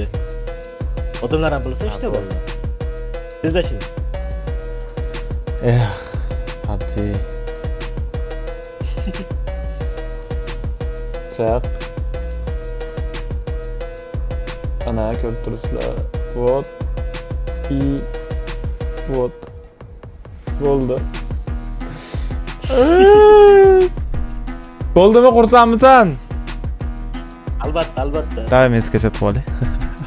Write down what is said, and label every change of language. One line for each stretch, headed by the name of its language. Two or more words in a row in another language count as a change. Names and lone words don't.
Uzbek: Odamlar ham bilsa işte bu. Bizlashing. PUBG. Chaq. Ana ko'rib turibsizlar.
Russian: Вот. И вот.
Uzbek: Bo'ldi. Bo'ldimi, xursandmisan? Albatta, albatta. Davay, men sketch atib olay.